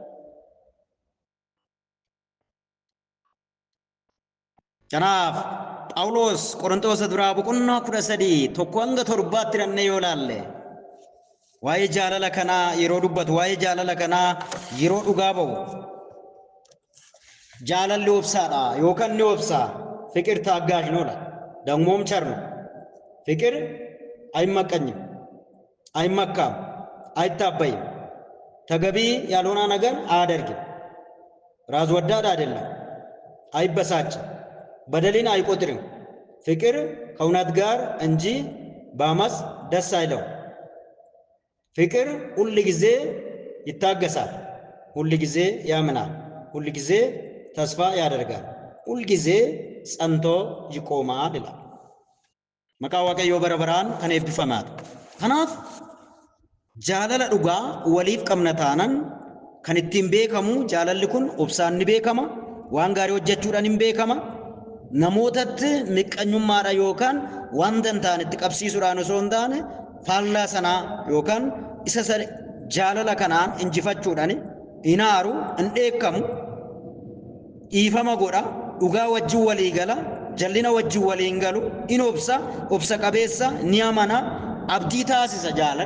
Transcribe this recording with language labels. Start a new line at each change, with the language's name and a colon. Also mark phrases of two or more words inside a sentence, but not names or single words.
Oromo: Kanaaf Phaawulos Qorontos duraa boqonnaa 13 tokko hanga 7tti dhannee yoo laalle waa'ee jaalala kanaa yeroo dubbatu, waa'ee jaalala kanaa yeroo dhugaa ba'u, jaalalli obsaadha yookaan ni obsaa
Amharic: ፍቅር ታጋሽ ነው ይላል። ደግሞም ቸር ነው። ፍቅር አይመቀኝም፣ አይመካም፣ አይታበይም፣ ተገቢ ያልሆነ ነገር አያደርግም፣ ራስ ወዳድ አይደለም፣ አይበሳጭም፣ በደልን አይቆጥርም። ፍቅር ከእውነት ጋር እንጂ በአመፅ ደስ አይለው። ፍቅር ሁል ጊዜ ይታገሳል፣ ሁል ጊዜ ያምናል፣ ሁል ጊዜ ተስፋ ያደርጋል፣ ሁል ጊዜ ጸንቶ ይቆማል ይላል። መቃ
Oromo: waaqayyo bara baraan kan eebbifamaadha. Kanaaf jaalala dhugaa waliif qabna taanan kan ittiin beekamu jaalalli kun obsaan ni beekama, waan gaarii hojjechuudhaan ni beekama, namootatti miqqanyummaadha yookaan waan dantaan itti qabsiisuudhaan osoo hin taane faallaa sanaa yookaan isa jaalala kanaan injifachuudhaan hin aaru, hin dheekkamu, dhiifama godha, dhugaa wajjin walii gala, jallina wajjin waliin galu, in obsa qabeessa, ni amana, abdii taasisa jaalan.